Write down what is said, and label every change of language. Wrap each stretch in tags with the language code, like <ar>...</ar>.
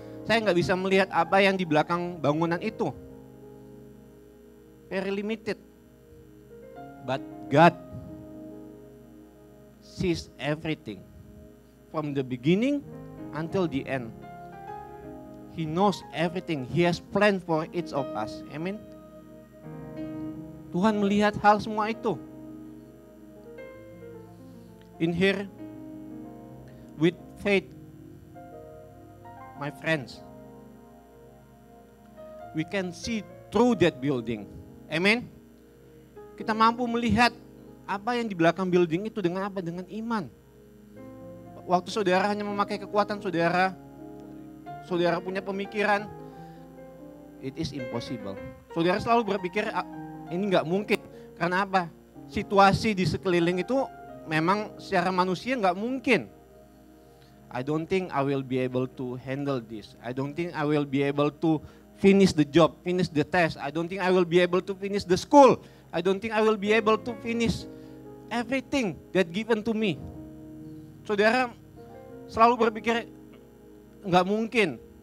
<id>Saya nggak bisa melihat apa yang di belakang bangunan itu.</id> <en>Very limited. But God sees everything from the beginning until the end. He knows everything. He has planned for each of us. Amen.</en> <id>Tuhan melihat hal semua itu.</id> <en>In here, with faith, my friends, we can see through that building.</en> <id>Amen. Kita mampu melihat apa yang di belakang building itu dengan apa? Dengan iman. Waktu saudara hanya memakai kekuatan saudara punya pemikiran,</id> <en>it is impossible.</en> <id>Saudara selalu berpikir ini nggak mungkin. Karena apa? Situasi di sekeliling itu memang secara manusia nggak mungkin.</id> <en>I don't think I will be able to handle this. I don't think I will be able to finish the job, finish the test. I don't think I will be able to finish the school. I don't think I will be able to finish everything that given to me.</en> <id>Saudara selalu berpikir nggak mungkin.</id>